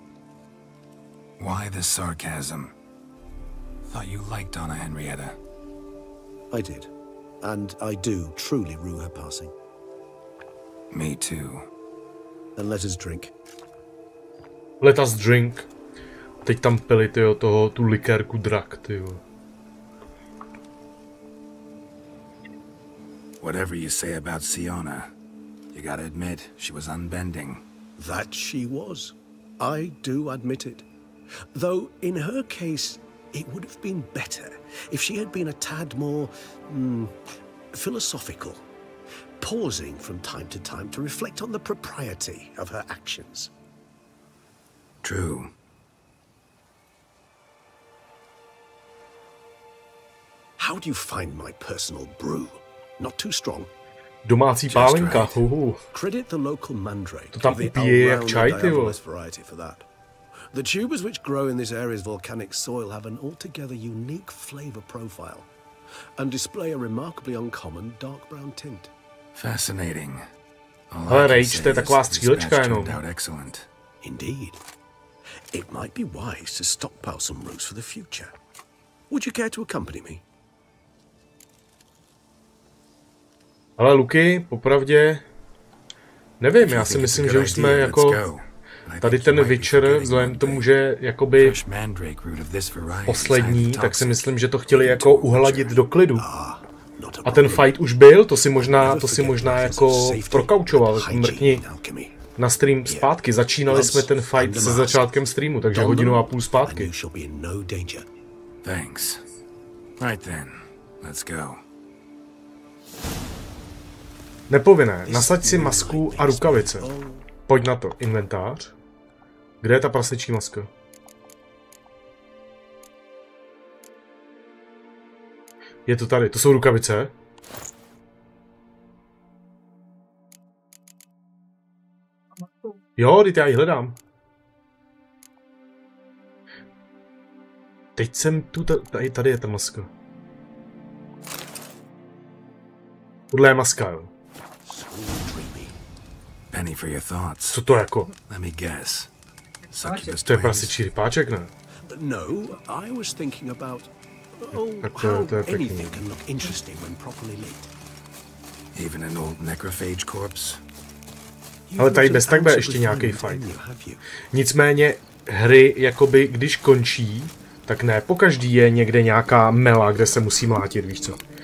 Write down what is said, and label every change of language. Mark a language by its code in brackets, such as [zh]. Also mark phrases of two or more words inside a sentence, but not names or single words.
[en] Why the sarcasm? Thought you liked Donna Henrietta. I did. And I do truly rue her passing. Me too. Then let us drink. Let us drink. [cs] Teď tam pili, tyjo, tu likérku drak, tyjo. [en] Whatever you say about Syanna, you gotta admit, she was unbending. That she was. I do admit it. Though, in her case, it would have been better if she had been a tad more, philosophical. Pausing from time to time to reflect on the propriety of her actions. True. How do you find my personal brew? Not too strong. [cs] Domácí pálenka. [en] Credit the local mandrake. [cs] To tam upíje jak čaj, ty vole. [en] Variety for that. The tubers which grow in this area's volcanic soil have an altogether unique flavor profile and display a remarkably uncommon dark brown tint. Fascinating. [cs] Ale Rage, to je taková střílečka jenom. [en] Indeed. It might be wise to stockpile some roots for the future. Would you care to accompany me? [cs] Ale Luky, popravdě, nevím, já si myslím, že už jsme jako tady ten večer, vzhledem k tomu, že jakoby poslední, tak si myslím, že to chtěli jako uhladit do klidu. A ten fight už byl, to si možná jako prokaučoval, mrkni na stream zpátky. Začínali jsme ten fight se začátkem streamu, takže 1,5 hodiny zpátky. [en] Thanks. Right then, let's go. [cs] Nepovinné, nasaď si masku a rukavice. Pojď na to, inventář. Kde je ta prasečí maska? Je to tady, to jsou rukavice. Jo, teď já ji hledám. Teď jsem tu, tady je ta maska. Tohle je maska, jo. [en] Penny for your thoughts. [cs] Co to jako? [en] Let me guess. [cs] To je prasečí rypáček, ne? [en] No, I was thinking about how anything can look interesting when properly lit. Even an old necrophage corpse. [cs] Ale tady bez tak bude ještě nějaký fight. Nicméně hry, jakoby, když končí, tak ne pokaždý je někde nějaká mela, kde se musí mlátit, víš co?